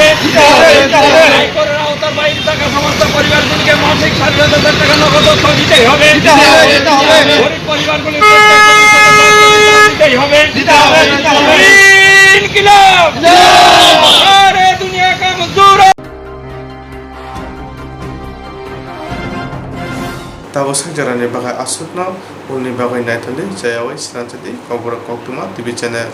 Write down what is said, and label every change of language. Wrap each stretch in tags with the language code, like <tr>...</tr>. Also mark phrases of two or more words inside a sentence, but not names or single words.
<bn>হাইকোর্টের আওতার বাইরে থাকা সমস্ত পরিবারগুলিকে মাসিক 7,000 টাকা নগদ অর্থ দিতেই হবে। গরিব পরিবারগুলির দিতেই হবে। ইনকিলাব!</bn> <trp>nogo sakjarani bagai asukno ulni bagai naithali jayawai Swrangchati Kokborok Koktwma TV channel.</trp>